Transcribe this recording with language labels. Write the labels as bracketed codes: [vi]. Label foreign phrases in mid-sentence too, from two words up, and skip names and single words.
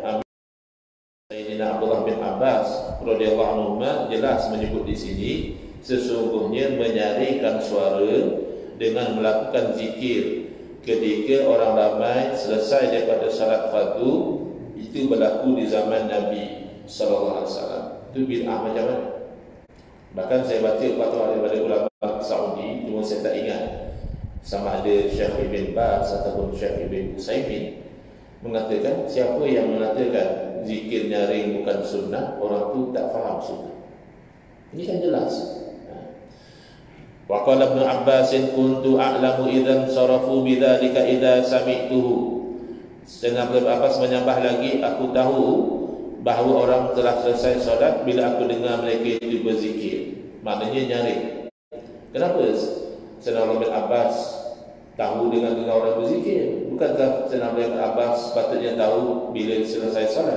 [ms] Sayyidina Abdullah bin Abbas [ar] رضي الله عنه [ms] jelas menyebut di sini, sesungguhnya menyaringkan suara dengan melakukan zikir ketika orang ramai selesai daripada salat fardu, itu berlaku di zaman Nabi [ar] صلى الله عليه وسلم. [ms] Itu bid'ah macam mana? Bahkan saya baca fatwa daripada ulama Saudi, cuma saya tak ingat sama ada Syekh Ibn Baz ataupun Syekh Ibn Utsaimin mengatakan siapa yang mengatakan zikir nyaring bukan sunnah, orang tu tak faham sunnah. Ini kan jelas. [ar] وقال ابن عباس كنت أعلم إذا انصرفوا بذلك إذا سمعته. [ms] Sedang Ibnu Abbas menambah lagi, aku tahu bahawa orang telah selesai solat bila aku dengar mereka itu berzikir. Maknanya nyaring. Kenapa Sayyidina Ibnu Abbas tahu dengan dengar orang berzikir? Bukankah Sayyidina Ibnu Abbas sepatutnya tahu bila selesai solat?